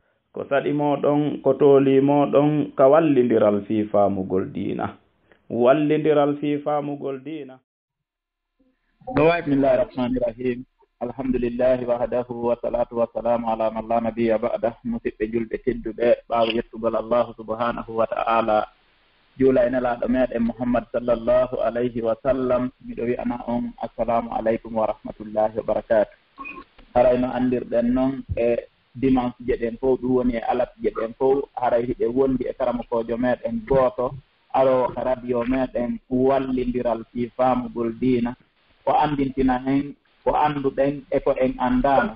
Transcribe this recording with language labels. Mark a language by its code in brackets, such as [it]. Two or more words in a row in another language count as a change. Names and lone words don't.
[ff] ko saɗi moɗon ko tooli moɗon ka wallindiral fi faamugol diina wallindiral fi faamugol diina. [ar] بسم الله الرحمن الرحيم الحمد لله وحده والصلاة والسلام على من لا نبي بعده. [ff] musidɓe julɓe tedduɓe ɓaawo yettugol [ar] الله سبحانه وتعالى [ff] juula ene laaɗo meɗen muhammad [ar] صلى الله عليه وسلم. [ff] miɗo wi'ana on [ar] السلام عليكم ورحمة الله وبركاته. [ff] haray no andirɗen noon e dimanche jeɗen fof ɗum woni e alat jeɗen fof haray hiɓe wondi e karamokojo meɗen gooto aro radio meɗen wallindiral fi faamugol diina ko andintina en ko annduɗen e ko en anndano.